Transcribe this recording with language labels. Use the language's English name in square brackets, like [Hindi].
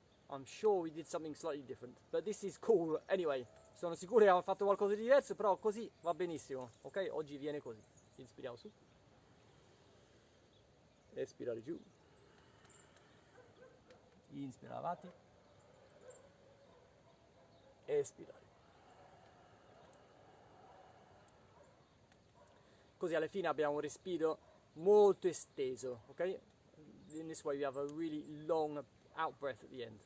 [English] I'm sure we did something slightly different, but this is cool anyway. [Italian] Sono sicuro che abbiamo fatto qualcosa di diverso, però così va benissimo, ok? Oggi viene così. Inspiriamo su, espirare giù, inspirare avanti, espirare. Così alla fine abbiamo un respiro molto esteso, ok? [English] In this way we have a really long out breath at the end.